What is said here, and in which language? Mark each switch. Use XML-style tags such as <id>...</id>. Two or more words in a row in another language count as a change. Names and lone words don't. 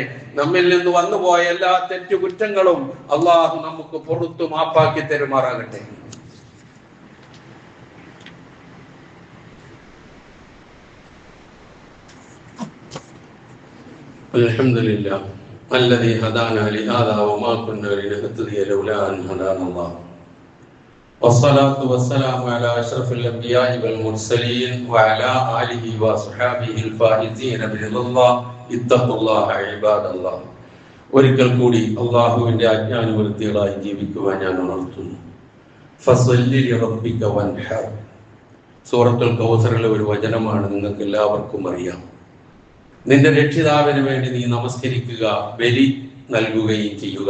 <ml>നമ്മിൽ നിന്ന് വന്നുപോയ എല്ലാ തെറ്റുകുറ്റങ്ങളും അല്ലാഹു നമുക്ക് പുറത്തു മാപ്പാക്കി തരുമാറാകട്ടെ.</ml> <ar>അൽഹംദുലില്ലാഹ് الذي هدانا لهذا وما كنا لنهتدي لولا أن هدانا الله والصلاة والسلام على أشرف الأنبياء والمرسلين وعلى آله وصحبه الفائزين برضا الله اتقوا الله عباد الله.</ar> <ml>ഒരിക്കൽ കൂടി അള്ളാഹുവിന്റെ ആജ്ഞാനുവൃത്തികളായി ജീവിക്കുവാൻ ഞാൻ ഉണർത്തുന്നു.</ml> <ar>فصل لربك وانحر,</ar> <ml>സൂറത്തുൽ കൗസറിലെ ഒരു വചനമാണ്, നിങ്ങൾക്ക് എല്ലാവർക്കും അറിയാം. നിന്റെ രക്ഷിതാവിന് വേണ്ടി നീ നമസ്കരിക്കുക, ബലി നൽകുകയും ചെയ്യുക.</ml>